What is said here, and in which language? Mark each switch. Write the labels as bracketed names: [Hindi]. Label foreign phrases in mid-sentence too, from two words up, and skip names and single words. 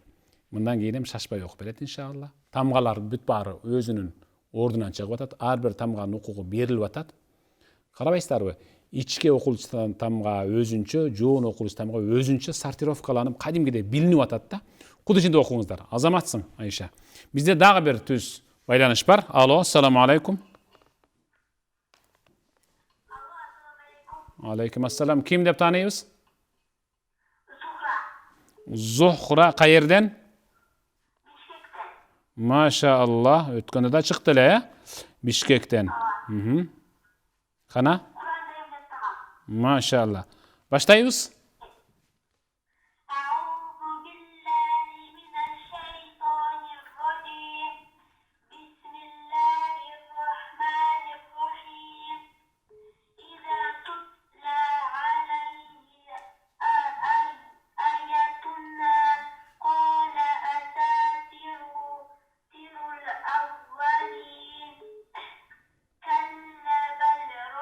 [Kyrgyz] Мындан кийин эми шашпай окуп берет иншалла. Тамгалар бүт баары өзүнүн ордунан чыгып атат. Ар бир тамганын укугу берилип атат. Карабайсыздарбы? Ичке окулчу тамга өзүнчө, жоон окулчу тамга өзүнчө сортировкаланып, кадимгидей билинип атат да. Куд ичинде окуңуздар. Азаматсың, Айша. Бизде дагы бир түз байланыш бар. Алло, [Arabic] السلام عليكم. عليكم السلام. [Kyrgyz] Ким деп тааныйбыз? Зухра кайерден? Машаллах, өткөндө да чыкты эле, Бишкектен. Кана? Машаллах. Баштайбыз? [Arabic] أعوذ بالله من الشيطان الرجيم بسم الله الرحمن الرحيم إذا تتلى عليه آياتنا قال أساطير الأولين كلا بل